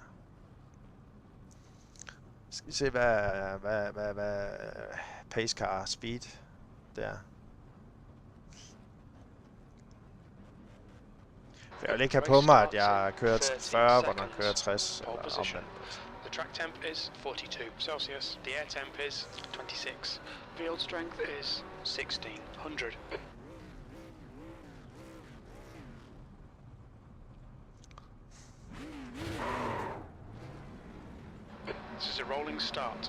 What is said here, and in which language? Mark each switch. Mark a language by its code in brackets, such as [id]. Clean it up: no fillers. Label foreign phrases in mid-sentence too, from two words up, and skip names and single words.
[da] Skal vi se hvad [en] pace car speed [da] der. Jeg vil ikke have på mig, at jeg kører 40, hvor man kører 60 eller omvendt. [en] The track temp is 42 Celsius. The air temp is 26. Field strength is 1600. This is a rolling start.